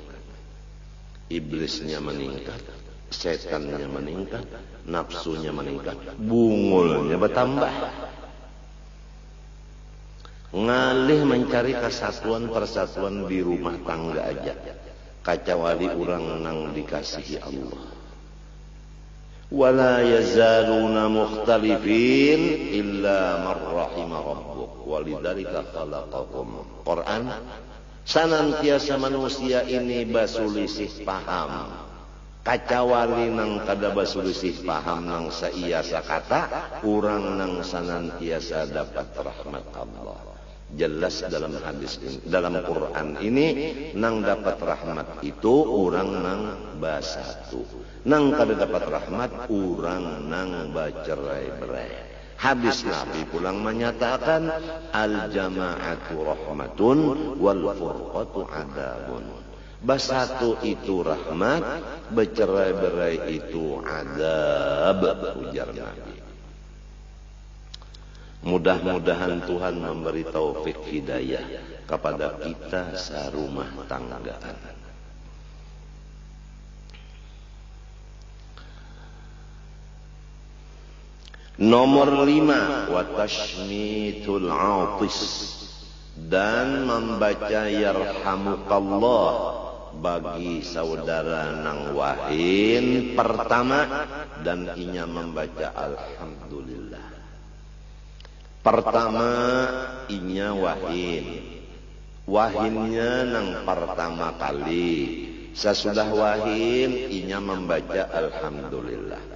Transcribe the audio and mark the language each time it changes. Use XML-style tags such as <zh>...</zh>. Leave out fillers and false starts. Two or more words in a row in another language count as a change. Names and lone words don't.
<bjn>Iblisnya meningkat, syaitannya meningkat, nafsunya meningkat, bungulnya bertambah. Ngalih mencari kesatuan persatuan di rumah tangga aja. Kacawali orang nang dikasihi Allah.</bjn> <ar>ولا يزالون مختلفين إلا من رحم ربك. ولذلك خلقكم.</ar> <bjn>Quran senantiasa manusia ini basulisih paham. Kacawali nang kada basulisih paham nang saiasa kata, urang nang senantiasa dapat rahmat Allah. Jelas dalam hadis ini, dalam Quran ini nang dapat rahmat itu orang nang basatu, nang kada dapat rahmat orang nang bacerai-berai. Hadis Nabi pulang menyatakan</bjn> <ar>الجماعة رحمة والفرقة عذاب.</ar> <bjn>Bersatu itu rahmat, bercerai-berai itu azab, ujar Nabi. Mudah-mudahan Tuhan memberi taufik hidayah kepada kita serumah tanggaan. Nomor 5,</bjn> <ar>وتشميت العاطس,</ar> <bjn>dan membaca yarhamukallah bagi saudara nang wahin pertama, dan inya membaca alhamdulillah. Pertama inya wahinnya nang pertama kali, sesudah wahin inya membaca alhamdulillah.</bjn>